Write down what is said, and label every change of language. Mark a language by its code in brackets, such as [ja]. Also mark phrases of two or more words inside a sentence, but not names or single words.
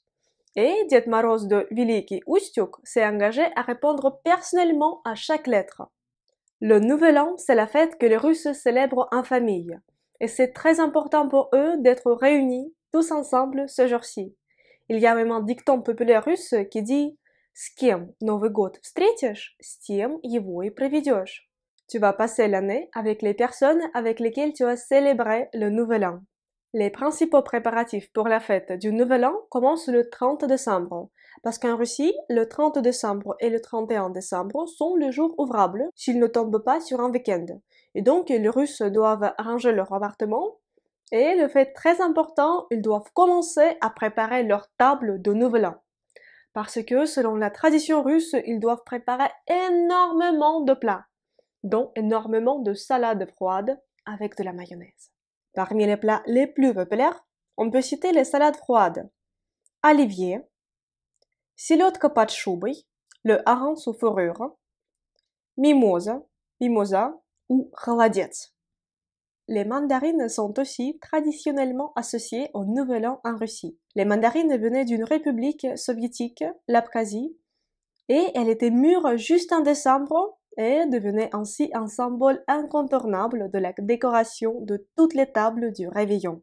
[fr] Et Ded Moroz de Veliki Ustyug s'est engagé à répondre personnellement à chaque lettre. Le Nouvel An, c'est la fête que les Russes célèbrent en famille. Et c'est très important pour eux d'être réunis tous ensemble ce jour-ci. Il y a même un dicton populaire russe qui dit « [ru] С кем Новый год встретишь, с тем его и проведешь ». [fr] Tu vas passer l'année avec les personnes avec lesquelles tu as célébré le Nouvel An. Les principaux préparatifs pour la fête du Nouvel An commencent le 30 décembre, parce qu'en Russie, le 30 décembre et le 31 décembre sont les jours ouvrables s'ils ne tombent pas sur un week-end. Et donc, les Russes doivent ranger leur appartement, et le fait très important, ils doivent commencer à préparer leur table de Nouvel An. Parce que, selon la tradition russe, ils doivent préparer énormément de plats, dont énormément de salades froides avec de la mayonnaise. Parmi les plats les plus populaires, on peut citer les salades froides. [ru] Оливье, селедка под шубой, [fr] le hareng sous fourrure, mimosa, mimosa ou холодец. Les mandarines sont aussi traditionnellement associées au Nouvel An en Russie. Les mandarines venaient d'une république soviétique, l'Abkhazie, et elles étaient mûres juste en décembre et devenait ainsi un symbole incontournable de la décoration de toutes les tables du réveillon.